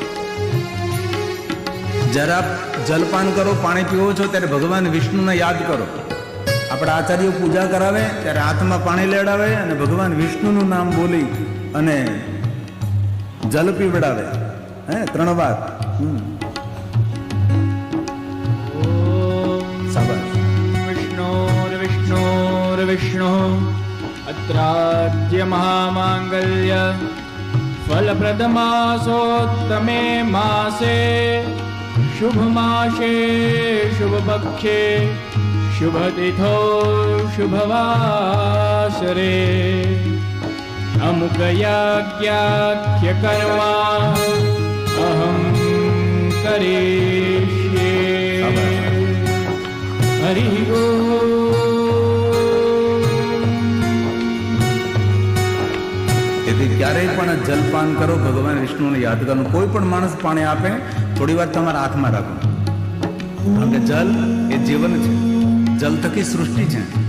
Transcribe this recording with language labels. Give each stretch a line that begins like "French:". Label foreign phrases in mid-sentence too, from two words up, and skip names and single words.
Gujarati: જરા જલપાન કરો, પાણી પીવો છો ત્યારે ભગવાન વિષ્ણુને યાદ કરો. આપણા આચાર્યો પૂજા કરાવે ત્યારે હાથમાં પાણી લેવડાવે અને ભગવાન વિષ્ણુનું નામ બોલી અને જલ પીવડાવે. 3 વાર.
Sanskrit: विष्णु अत्राद्य महामांगल्य फलप्रदमासोत्तमे मासे शुभमासे शुभपक्षे शुभतिथो शुभवासरे अमुकयाज्ञाख्य कर्मा अहं करिष्ये. हरि ओम.
Gujarati: ક્યારેય પણ જલપાન કરો, ભગવાન વિષ્ણુને યાદ કરો. કોઈ પણ માણસ પાણી આપે થોડી વાર તમારા હાથમાં રાખો, કારણ કે જલ એ જીવન છે. જલ થકી સૃષ્ટિ છે.